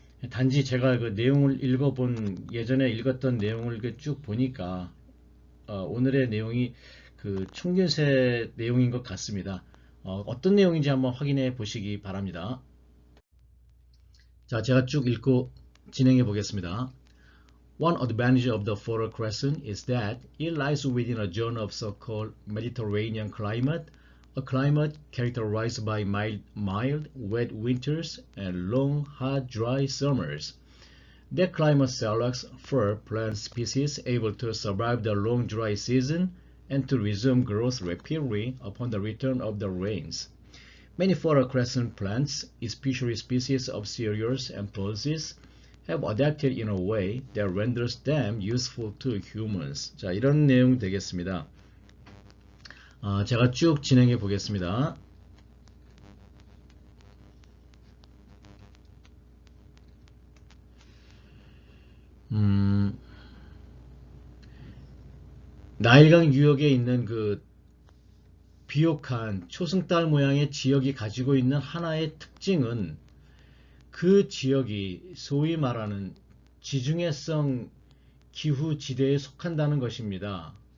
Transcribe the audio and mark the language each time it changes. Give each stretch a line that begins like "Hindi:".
Korean: 단지 제가 그 내용을 읽어본 예전에 읽었던 내용을 쭉 보니까 오늘의 내용이 그 총균세 내용인 것 같습니다. 어떤 내용인지 한번 확인해 보시기 바랍니다. 자, 제가 쭉 읽고 진행해 보겠습니다.
English: One advantage of the Fertile Crescent is that it lies within a zone of so-called Mediterranean climate, a climate characterized by mild, wet winters and long, hot, dry summers. That climate selects fir plant species able to survive the long dry season and to resume growth rapidly upon the return of the rains. Many Fertile Crescent plants, especially species of cereals and pulses, have adapted in a way that renders them useful to humans.
Korean: 자, 이런 내용 되겠습니다. 제가 쭉 진행해 보겠습니다. 음, 나일강 유역에 있는 그 비옥한 초승달 모양의 지역이 가지고 있는 하나의 특징은 그 지역이 소위 말하는 지중해성 기후 지대에 속한다는 것입니다.